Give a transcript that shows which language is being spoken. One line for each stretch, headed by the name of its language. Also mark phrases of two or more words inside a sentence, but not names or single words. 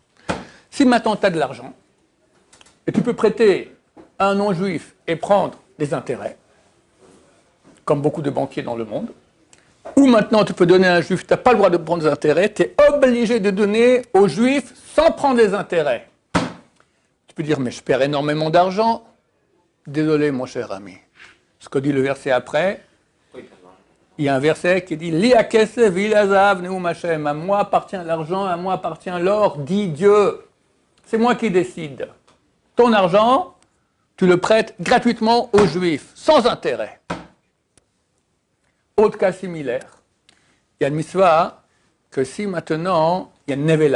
French: Si maintenant tu as de l'argent, et tu peux prêter à un non-juif et prendre des intérêts, comme beaucoup de banquiers dans le monde, ou maintenant tu peux donner à un juif, tu n'as pas le droit de prendre des intérêts, tu es obligé de donner aux juifs sans prendre des intérêts. Tu peux dire, mais je perds énormément d'argent. Désolé, mon cher ami. Ce que dit le verset après, il y a un verset qui dit,
Hebrew: לי הכסף ולי הזהב נאם השם.
French: À moi appartient l'argent, à moi appartient l'or, dit Dieu. C'est moi qui décide. Ton argent, tu le prêtes gratuitement aux juifs, sans intérêt. Autre cas similaire, il y a une mitzvah que si maintenant, il y a une nevela.